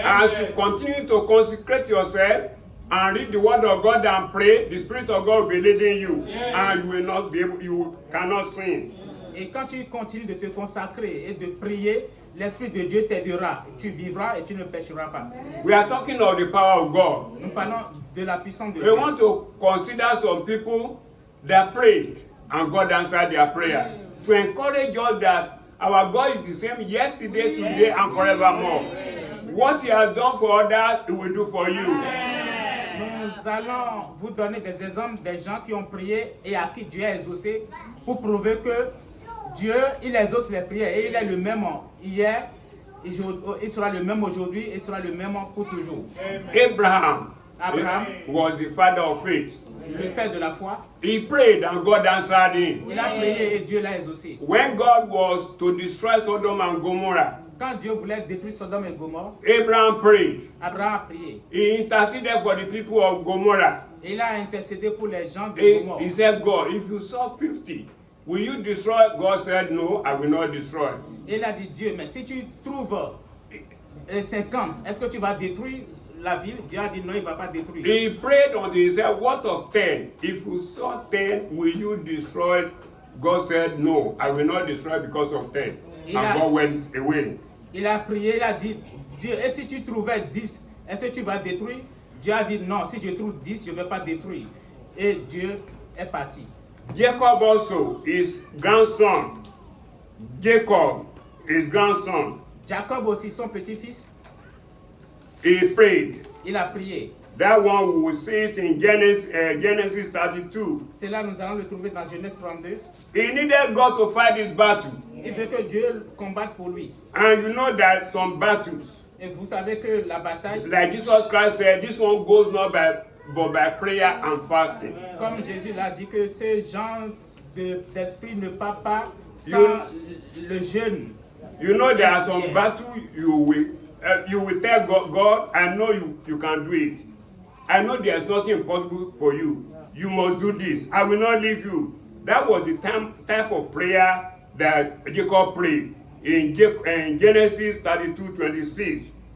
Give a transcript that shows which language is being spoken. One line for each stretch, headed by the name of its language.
English: As you continue to consecrate yourself and read the word of God and pray, the Spirit of God will be leading you, and you will not be able, you cannot sin.
French: Et quand tu continues de te consacrer et de prier, l'Esprit de Dieu t'aidera. Tu vivras et tu ne pécheras pas.
English: We are talking of the power of God.
French: Nous parlons de la puissance de
English: We
French: Dieu.
English: want to consider some people that prayed and God answered their prayer. To encourage us that our God is the same yesterday, today, and forevermore. What He has done for others, He will do for you.
French: Nous allons vous donner des exemples des gens qui ont prié et à qui Dieu a exaucé pour prouver que Dieu, il exauce les prières et il est le même hier, il sera le même aujourd'hui et sera le même pour toujours.
English: Abraham was the father of faith.
French: Le père de la foi.
English: He prayed and God answered him.
French: Il a prié et Dieu l'a exaucé.
English: When God was to destroy Sodom and Gomorrah,
French: Quand Dieu voulait détruire Sodome et Gomorrhe,
English: Abraham prayed.
French: Abraham a prié.
English: He interceded for the people of Gomorrah.
French: Et il a intercédé pour les gens de
English: He
French: Gomorrhe.
English: said, God, if you saw 50, will you destroy? God said, no, I will not destroy.
French: Et il a dit, Dieu, mais si tu trouves 50, est-ce que tu vas détruire la ville? Dieu a dit, non, il ne va pas détruire.
English: He prayed until he said, what of 10? If you saw 10, will you destroy? God said, no, I will not destroy because of 10. And God went away.
French: Il a prié, il a dit, Dieu, et si tu trouvais 10, est-ce que tu vas détruire? Dieu a dit, non, si je trouve 10, je ne vais pas détruire. Et Dieu est parti.
English: Jacob also, his grandson. Jacob, his grandson.
French: Jacob aussi, son petit-fils,
English: He prayed.
French: il a prié.
English: That one we will see it in Genesis 32.
French: C'est là nous allons le trouver dans Genèse 32.
English: He needed God to fight this battle.
French: Il veut que Dieu combatte pour lui.
English: And you know that some battles,
French: Et vous savez que la bataille,
English: like Jesus Christ said, this one goes not but by prayer and fasting.
French: comme Jésus l'a dit, que ce genre d'esprit ne part pas sans le jeûne.
English: You know there are some battles you will tell God, I know you can do it. I know there's nothing impossible for you. You must do this. I will not leave you. That was the type of prayer that Jacob prayed in Genesis 32:26.